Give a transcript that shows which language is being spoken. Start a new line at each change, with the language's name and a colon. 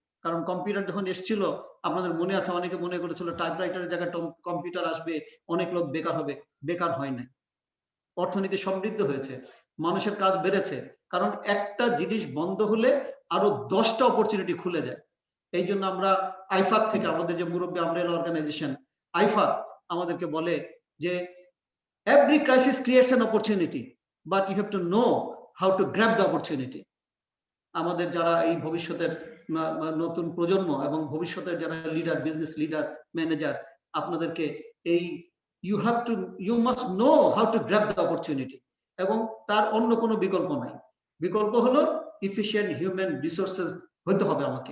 Bangla: কারণ কম্পিউটার যখন এসেছিল, আপনাদের মনে আছে, অনেকে মনে করেছিল টাইপরাইটারের জায়গায় কম্পিউটার আসবে, অনেক লোক বেকার হবে। বেকার হয় না, অর্থনীতি সমৃদ্ধ হয়েছে, মানুষের কাজ বেড়েছে। কারণ একটা জিনিস বন্ধ হলে আরো 10টা অপরচুনিটি খুলে যায়। এই জন্য আমরা আইফাক থেকে, আমাদের যে মুরব্বী আমরেলা অর্গানাইজেশন আইফাক, আমাদেরকে বলে যে
English: every crisis creates an opportunity, but you have to know how to grab the opportunity.
Bangla: আমাদের যারা এই ভবিষ্যতের নতুন প্রজন্ম এবং ভবিষ্যতের যারা লিডার, বিজনেস লিডার, ম্যানেজার, আপনাদেরকে এই
English: you must know how to grab the opportunity,
Bangla: এবং তার অন্য কোনো বিকল্প নাই। বিকল্প হলো এফিশিয়েন্ট হিউম্যান রিসোর্সেস হতে হবে।